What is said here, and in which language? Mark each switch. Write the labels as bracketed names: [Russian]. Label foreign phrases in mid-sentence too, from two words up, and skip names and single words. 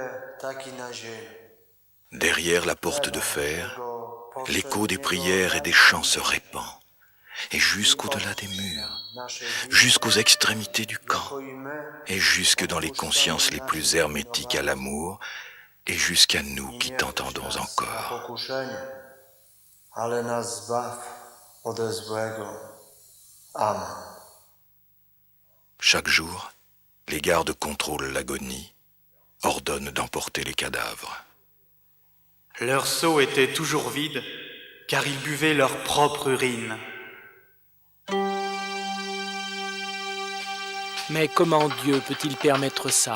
[French] Derrière la porte de fer, l'écho des prières et des chants se répand, et jusqu'au-delà des murs, jusqu'aux extrémités du camp, et jusque dans les consciences les plus hermétiques à l'amour, et jusqu'à nous qui t'entendons encore. [Polish] Ale nas zbaw ode złego. Amen. [French] Chaque jour, les gardes contrôlent l'agonie, ordonnent d'emporter les cadavres. Leurs seaux étaient toujours vides, car ils buvaient leur propre urine. Mais comment Dieu peut-il permettre ça?